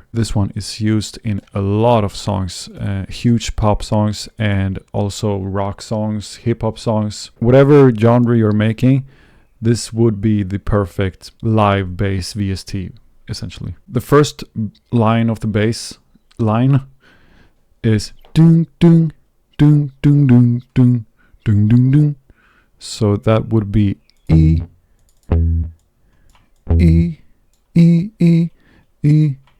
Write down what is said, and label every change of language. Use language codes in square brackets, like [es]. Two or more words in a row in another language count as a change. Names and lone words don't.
[en] This one is used in a lot of songs, huge pop songs and also rock songs, hip hop songs. Whatever genre you're making, this would be the perfect live bass VST, essentially. The first line of the bass line is ding ding ding ding ding ding ding ding ding. So that would be E E E E E.